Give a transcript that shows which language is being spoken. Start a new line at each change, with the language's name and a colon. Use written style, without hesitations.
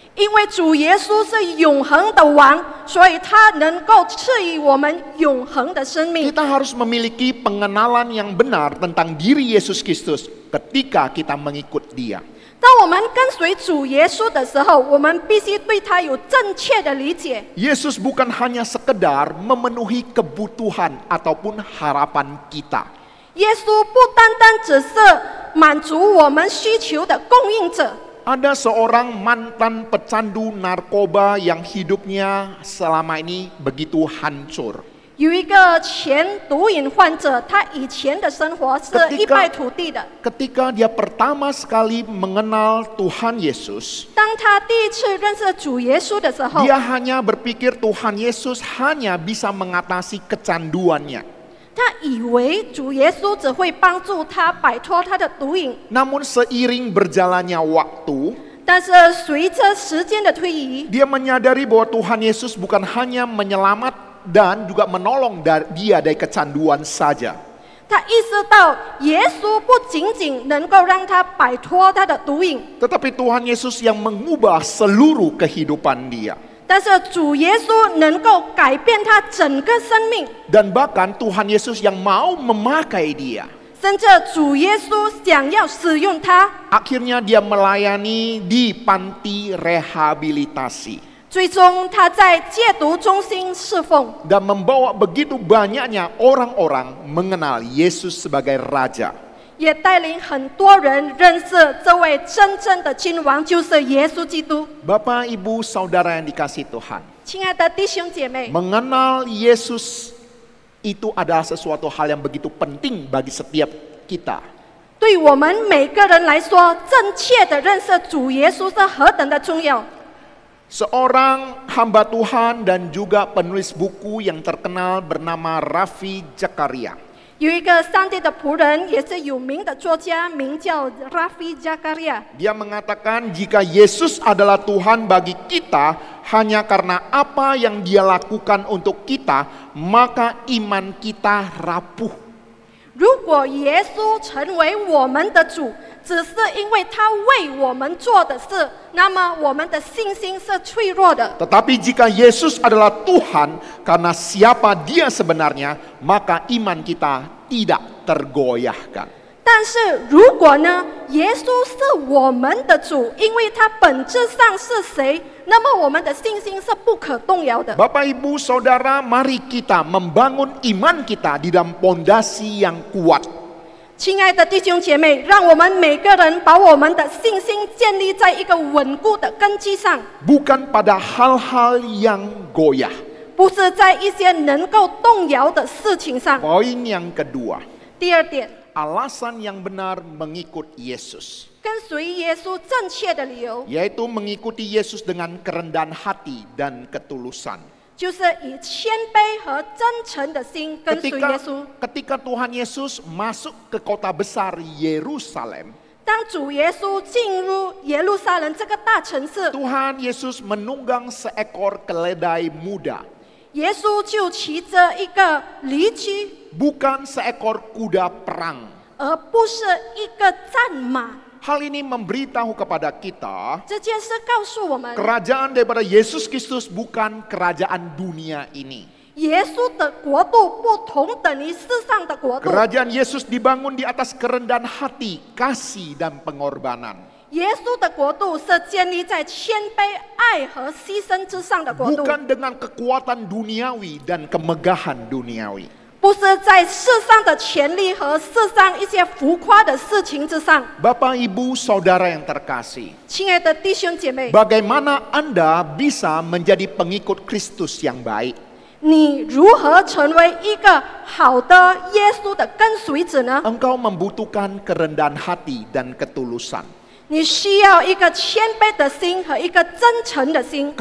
Chinese: 因为主耶稣是永恒的王，所以他能够赐予我们永恒的生命。
Indonesian: Kita harus memiliki pengenalan yang benar tentang diri Yesus Kristus ketika kita mengikut Dia.
Chinese: 当我们跟随主耶稣的时候，我们必须对他有正确的理解。
Indonesian: Yesus bukan hanya sekedar memenuhi kebutuhan ataupun harapan kita.
Chinese: 耶稣不单单只是满足我们需求的供应者。
Indonesian: Ada seorang mantan pecandu narkoba yang hidupnya selama ini begitu hancur.
Chinese: 有一个前毒瘾患者，他以前的生活是一败涂地的。
Indonesian: Ketika dia pertama sekali mengenal Tuhan Yesus,
Chinese: 当他第一次认识主耶稣的时候，
Indonesian: dia hanya berpikir Tuhan Yesus hanya bisa mengatasi kecanduannya.
Chinese: 他以为主耶稣只会帮助他摆脱他的毒瘾。
Indonesian: Namun seiring berjalannya waktu,
Chinese: 但是随着时间的推移，
Indonesian: dia menyadari bahwa Tuhan Yesus bukan hanya menyelamat dan juga menolong dia dari kecanduan saja.
Chinese: 他意识到耶稣不仅仅能够让他摆脱他的毒瘾，
Indonesian: Tetapi Tuhan Yesus yang mengubah seluruh kehidupan dia.
Chinese: 但是主耶稣能够改变他整个生命，
Indonesian: Dan bahkan Tuhan Yesus yang mau memakai dia.
Chinese: 甚至主耶稣想要使用他。
Indonesian: Akhirnya dia melayani di panti rehabilitasi.
Chinese: 最终他在戒毒中心侍奉，
Indonesian: Dan membawa begitu banyaknya orang-orang mengenal Yesus sebagai Raja.
Chinese: 也带领很多人认识这位真正的君王，就是耶稣基督。
Indonesian: Bapak, Ibu, Saudara yang dikasihi Tuhan,
Chinese: 亲爱的弟兄姐妹，
Indonesian: mengenal Yesus itu adalah sesuatu hal yang begitu penting bagi setiap kita.
Chinese: 对我们每个人来说，正确的认识主耶稣是何等的重要。
Indonesian: Seorang hamba Tuhan dan juga penulis buku yang terkenal bernama Ravi Zakaria.
Chinese: 有一个上帝的仆人，也是有名的作家，名叫 Ravi Zakaria。
Indonesian: Dia mengatakan jika Yesus adalah Tuhan bagi kita hanya karena apa yang dia lakukan untuk kita, maka iman kita rapuh.
Chinese: 如果耶稣成为我们的主，只是因为他为我们做的事，那么我们的信心是脆弱的。
Indonesian: Tetapi jika Yesus adalah Tuhan karena siapa dia sebenarnya, maka iman kita tidak tergoyahkan.
Chinese: 但是如果呢，耶稣是我们的主，因为他本质上是谁，那么我们的信心是不可动摇的。
Indonesian: Bapak, Ibu, Saudara, mari kita membangun iman kita di dalam pondasi yang kuat.
Chinese: 亲爱的弟兄姐妹，让我们每个人把我们的信心建立在一个稳固的根基上，
Indonesian: Bukan pada hal-hal yang goyah.
Chinese: 不是在一些能够动摇的事情上。
Indonesian: Poin yang kedua,
Chinese: 第二点，
Indonesian: alasan yang benar mengikut Yesus,
Chinese: 跟随耶稣正确的理由，
Indonesian: yaitu mengikuti Yesus dengan kerendahan hati dan ketulusan.
Chinese: 就是以谦卑和真诚的心跟随耶稣。
Indonesian: Ketika Tuhan Yesus masuk ke kota besar Yerusalem,
Chinese: 当主耶稣进入耶路撒冷这个大城市，
Indonesian: Tuhan Yesus menunggang seekor keledai muda,
Chinese: 耶稣就骑着一个驴驹，
Indonesian: bukan seekor kuda perang.
Chinese: 而不是一个战马。
Indonesian: Hal ini memberitahu kepada kita,
Chinese: 这件事告诉我们，
Indonesian: kerajaan daripada Yesus Kristus bukan kerajaan dunia ini.
Chinese: 耶稣的国度不同等于世上的国度。
Indonesian: Kerajaan Yesus dibangun di atas kerendahan hati, kasih dan pengorbanan.
Chinese: 耶稣的国度是建立在谦卑、爱和牺牲之上的国度，
Indonesian: Bukan dengan kekuatan duniawi dan kemegahan duniawi.
Chinese: 不是在世上的权利和世上一些浮夸的事情之上。
Indonesian: Bapak, Ibu, Saudara yang terkasih,
Chinese: 亲爱的弟兄姐妹，
Indonesian: bagaimana Anda bisa menjadi pengikut Kristus yang baik?
Chinese: 你如何成为一个好的耶稣的跟随者呢？
Indonesian: Engkau membutuhkan kerendahan hati dan ketulusan.
Chinese: 你需要一个谦卑的心和一个真诚的心，